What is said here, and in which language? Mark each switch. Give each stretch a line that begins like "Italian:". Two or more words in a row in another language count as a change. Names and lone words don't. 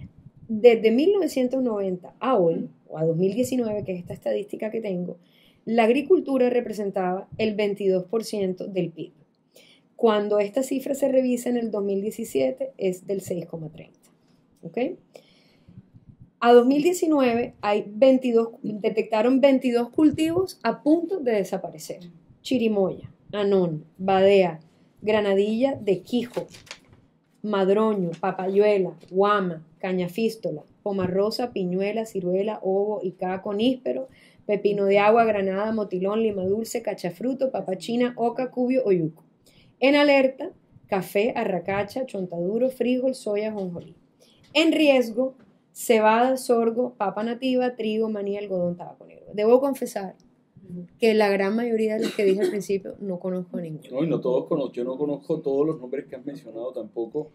Spanish: Desde 1990 a hoy, o a 2019, que es esta estadística que tengo, la agricultura representaba el 22% del PIB. Cuando esta cifra se revisa en el 2017 es del 6,30%. ¿Ok? A 2019 detectaron 22 cultivos a punto de desaparecer. Chirimoya, anón, badea, granadilla de quijo, madroño, papayuela, guama, cañafístola, pomarrosa, piñuela, ciruela, ovo, icá, coníspero, pepino de agua, granada, motilón, lima dulce, cachafruto, papachina, oca, cubio o yuco. En alerta, café, arracacha, chontaduro, frijol, soya, jonjolí. En riesgo, cebada, sorgo, papa nativa, trigo, maní, algodón, tabaco negro. Debo confesar que la gran mayoría de los que dije al principio no conozco ninguno. No, y no todos conozco, yo no conozco todos los nombres que has mencionado tampoco.